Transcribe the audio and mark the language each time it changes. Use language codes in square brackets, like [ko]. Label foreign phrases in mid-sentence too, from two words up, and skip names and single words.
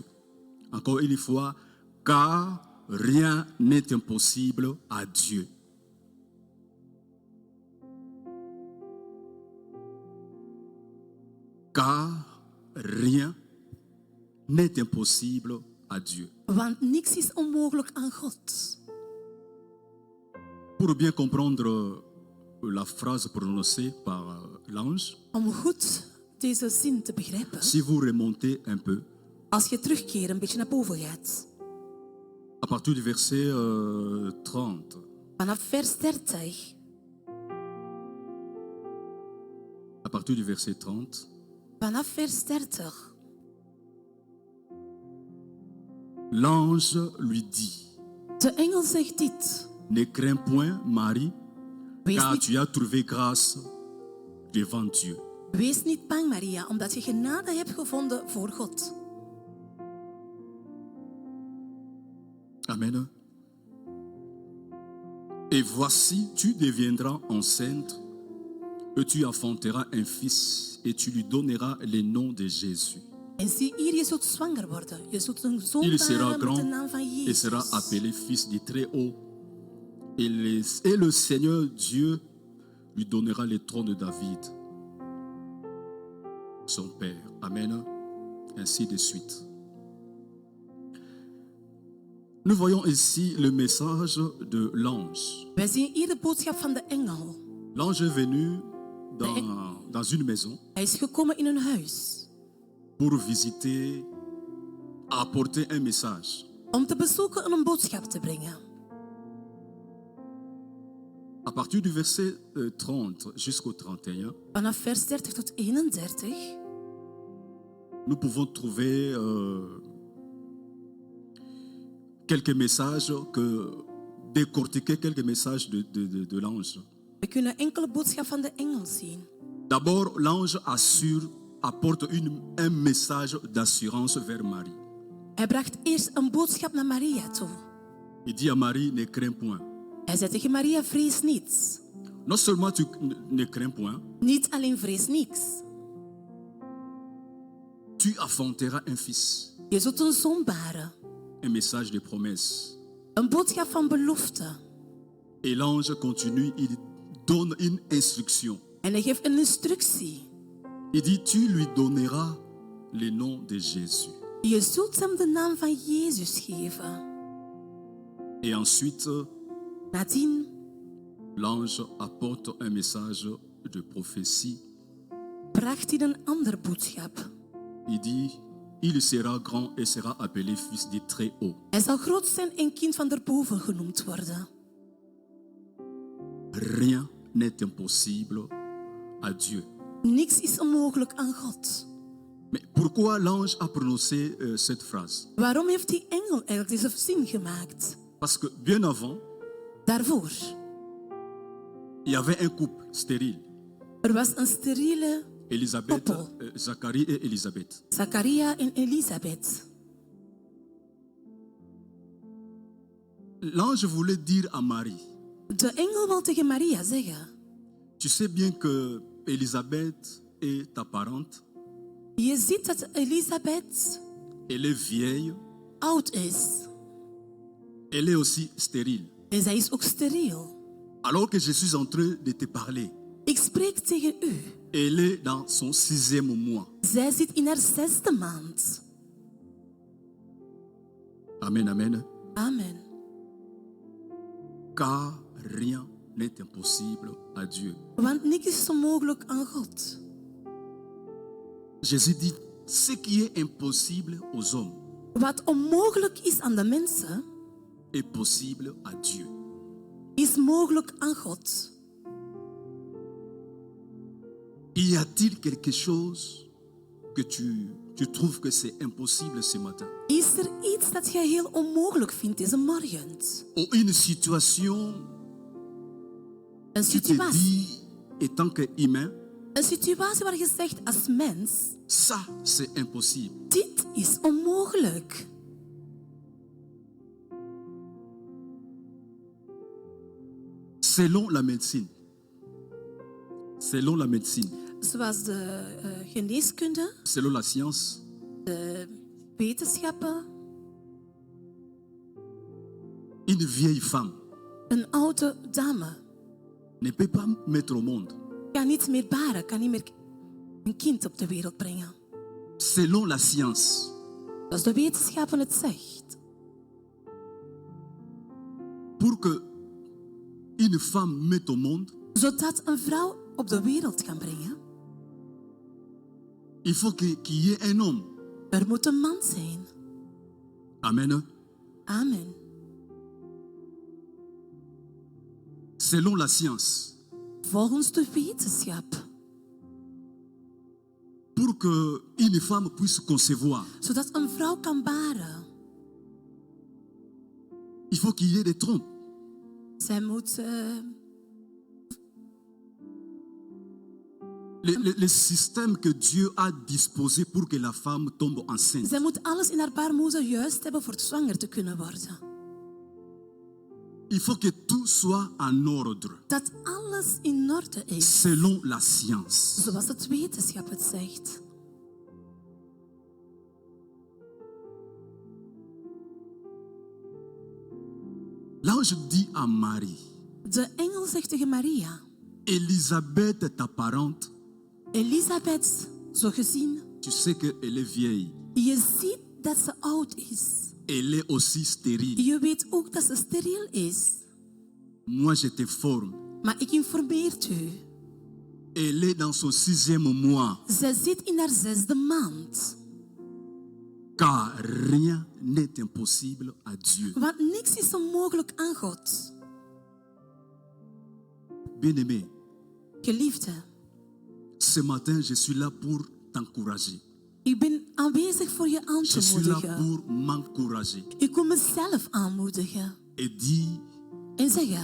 [fr] Encore une fois, car rien n'est impossible à Dieu. Car rien n'est impossible à Dieu. [nl] Want niks is onmogelijk aan God. [fr] Pour bien comprendre la phrase prononcée par l'ange, [nl] Om goed deze zin te begrijpen, [fr] si vous remontez un peu, [nl] als je terugkeert een beetje naar boven gaat, [fr] à partir du verset 30, [nl] vanaf vers 30, [fr] à partir du verset 30, [nl] vanaf vers 30, [fr] l'ange lui dit, [nl] de engel zegt dit, [fr] ne crains point, Marie, [nl] wees [fr] car [nl] niet, [fr] tu as trouvé grâce devant Dieu. [nl] wees niet bang, Maria, omdat je genade hebt gevonden voor God. [fr] Amen. Et voici, tu deviendras enceinte et tu enfanteras un fils et tu lui donneras le nom de Jésus. [nl] En zie hier, je zult zwanger worden. Je zult een zoon [fr] Il sera [nl] baren met de [fr] grand [nl] naam van [fr] et sera [nl] Jezus. [fr] appelé fils du Très-Haut. Et le Seigneur Dieu lui donnera le trône de David, son père. Amen. Ainsi de suite. Nous voyons ici le message de l'ange. [nl] Wij zien hier de boodschap van de engel. [fr] L'ange est venu dans une maison [nl] Hij is gekomen in een huis [fr] pour visiter, apporter un message. [nl] om te bezoeken en een boodschap te brengen. [fr] À partir du verset 30 jusqu'au 31, [nl] Vanaf vers 30 tot 31 [fr] nous pouvons trouver quelques messages, décortiquer quelques messages de l'ange. [nl] we kunnen enkele boodschap van de engel zien. [fr] D'abord, l'ange apporte un message d'assurance vers Marie. [nl] Hij bracht eerst een boodschap naar Maria toe. [fr] Il dit à Marie, ne crains point. [nl] Hij zei tegen Maria, vrees niets. [fr] Non seulement tu ne crains point, [nl] Niet alleen vrees niks. [fr] tu enfanteras un fils. [nl] Je zult een zoon baren. [fr] Un message de promesse. [nl] Een boodschap van belofte. [fr] Et l'ange continue, il donne une instruction. [nl] En hij geeft een instructie. [fr] Il dit, tu lui donneras le nom de Jésus. [nl] Je zult hem de naam van Jezus geven. [fr] Et ensuite, [nl] Nadien [fr] l'ange apporte un message de prophétie. [nl] bracht hij een ander boodschap. [fr] Il dit, il sera grand et sera appelé fils du Très-Haut. [nl] Hij zal groot zijn en kind van daarboven genoemd worden. [fr] Rien n'est impossible à Dieu. [nl] Niks is onmogelijk aan God. [fr] Mais pourquoi l'ange a prononcé cette phrase? [nl] Waarom heeft die engel eigenlijk deze zin gemaakt? [fr] Parce que bien avant, [nl] Daarvoor. [fr] il y avait un couple stérile. [nl] Er was een steriele Élisabeth, koppel. [fr] Zacharie et Élisabeth. [nl] Zacharia en Elisabeth. [fr] L'ange voulait dire à Marie, [nl] De engel wil tegen Maria zeggen: [fr] tu sais bien que Élisabeth est ta parente, [nl] je ziet dat Elisabeth [fr] elle est vieille, [nl] oud is. [fr] elle est aussi stérile. [nl] En zij is ook steriel. [fr] Alors que je suis en train de te parler, [nl] Ik spreek tegen u. [fr] elle est dans son 6e mois. [nl] Zij zit in haar 6e maand. [fr] Amen, amen. [nl] Amen. [fr] Car rien n'est impossible à Dieu. [nl] Want niks is onmogelijk aan God. [fr] Jésus dit, ce qui est impossible aux hommes [nl] Wat onmogelijk is aan de mensen, [fr] est possible à Dieu. [nl] is mogelijk aan God. [fr] Y a-t-il quelque chose que tu trouves que c'est impossible ce matin? [nl] Is er iets dat jij heel onmogelijk vindt deze morgen? [fr] Ou une situation, [nl] Een [fr] tu te [nl] situatie, [fr] dis, en tant qu'humain, [nl] Een situatie waar je zegt als mens, [fr] ça c'est impossible. [nl] dit is onmogelijk. [fr] Selon la médecine, [nl] Zoals de geneeskunde, [fr] selon la science, [nl] de wetenschappen, [fr] une vieille femme [nl] een oude dame [fr] ne peut pas mettre au monde. [nl] kan niet meer baren, kan niet meer een kind op de wereld brengen. [fr] Selon la science, [nl] Zoals de wetenschappen het zegt. [fr] pour que une femme mette au monde, [nl] Zodat een vrouw op de wereld kan brengen, [fr] il faut qu'il y ait un homme. [nl] er moet een man zijn. [fr] Amen. [nl] Amen. [fr] Selon la science, [nl] Volgens de wetenschap. [fr] pour que une femme puisse concevoir, [nl] Zodat een vrouw kan baren. [fr] il faut qu'il y ait des trompes. [nl] Zij moet [fr] Le système que Dieu a disposé pour que la femme tombe enceinte. [nl] zij moet alles in haar baarmoeder juist hebben voor zwanger te kunnen worden. [fr] Il faut que tout soit en ordre, [nl] Dat alles in orde is. [fr] selon la science. [nl] Zoals het wetenschap het zegt. [fr] L'ange dit à Marie, [nl] De engel zegt tegen Maria. [fr] Élisabeth, ta parente, [nl] Elisabeth, zo gezien. [fr] tu sais qu'elle est vieille. [nl] Je ziet dat ze oud is. [fr] Elle est aussi stérile. [nl] Je weet ook dat ze steriel is. [fr] Moi, je te forme. [nl] Maar ik informeer u. [fr] Elle est dans son 6e mois. [nl] Zij zit in haar 6e maand. [fr] Car rien n'est impossible à Dieu. [nl] Want niks is onmogelijk aan God. [fr] Bien-aimé, [nl] Geliefde, [fr] ce matin, je suis là pour t'encourager. [nl] ik ben aanwezig voor je aan [fr] Je [nl] te [fr] suis là [nl] moedigen. [fr] pour m'encourager [nl] Ik kom mezelf aanmoedigen. [fr] et dire [nl] En zeggen,